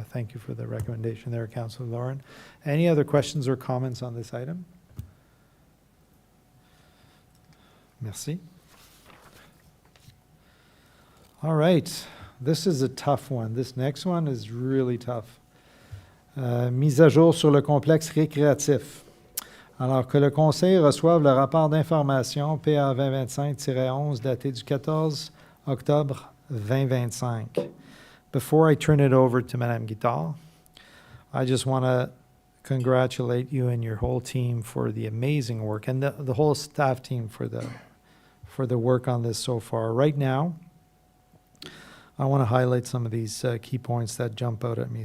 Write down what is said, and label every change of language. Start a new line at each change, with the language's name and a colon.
English: Thank you for the recommendation there, Councillor Lauren. Any other questions or comments on this item?
French: Merci.
English: All right, this is a tough one. This next one is really tough.
French: Mise à jour sur le complexe récréatif. Alors que le Conseil reçoive le rapport d'information PA 2025-11 daté du 14 octobre 2025.
English: Before I turn it over to Madame Guittard, I just want to congratulate you and your whole team for the amazing work, and the whole staff team for the work on this so far. Right now, I want to highlight some of these key points that jump out at me.